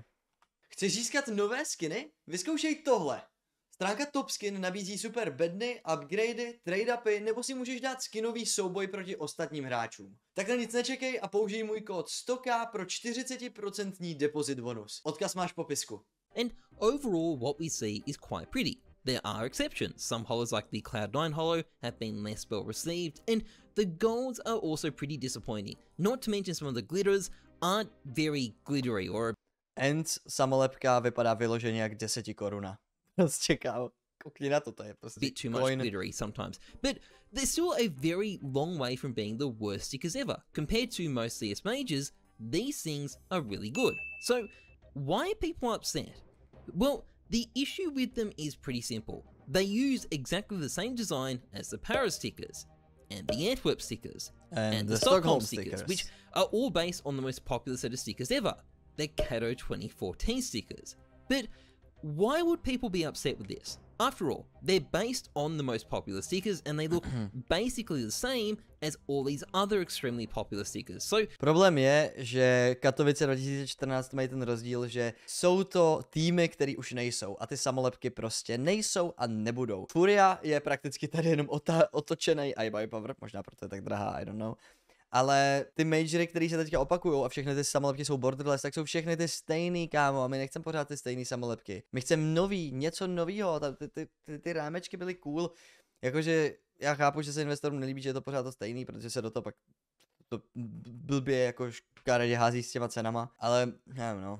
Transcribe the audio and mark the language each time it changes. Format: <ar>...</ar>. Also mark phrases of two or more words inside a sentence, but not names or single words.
<cs>Chceš získat nové skiny? Vyzkoušej tohle. Stránka Top Skin nabízí super bedny, upgradey, trade-upy, nebo si můžeš dát skinový souboj proti ostatním hráčům. Tak na nic nečekej a použij můj kód 100k pro 40% depozit bonus. Odkaz máš v popisku.</cs> <en>And overall what we see is quite pretty. There are exceptions. Some holos like the Cloud9 holo have been less well received, and the golds are also pretty disappointing. Not to mention some of the glitters aren't very glittery or</en> <cs>Ends samolepka vypadá vyloženě jak 10 koruna. Prostě kámo, koukni na to, to je prostě</cs> <en>bit too much glittery sometimes. But they're still a very long way from being the worst stickers ever. Compared to most CS majors, these things are really good. So why are people upset? Well, the issue with them is pretty simple. They use exactly the same design as the Paris stickers, and the Antwerp stickers, and the Stockholm stickers, which are all based on the most popular set of stickers ever, the Cato 2014 stickers. But why would people be upset with this? After all, they're based on the most popular stickers and they look basically the same as all these other extremely popular stickers. So</en> <cs>problém je, že Katovice 2014 mají ten rozdíl, že jsou to týmy, které už nejsou a ty samolepky prostě nejsou a nebudou. Furia je prakticky tady jenom otočený iBuy Power, možná proto je tak drahá,</cs> <en>I don't know.</en> <cs>Ale ty majory, které se teďka opakujou a všechny ty samolepky jsou borderless, tak jsou všechny ty stejný, kámo, a my nechceme pořád ty stejný samolepky. My chceme nový, něco novýho, ty rámečky byly cool, jakože já chápu, že se investorům nelíbí, že je to pořád to stejný, protože se do toho pak to blbě jako škaredě hází s těma cenama, ale nevím no.</cs>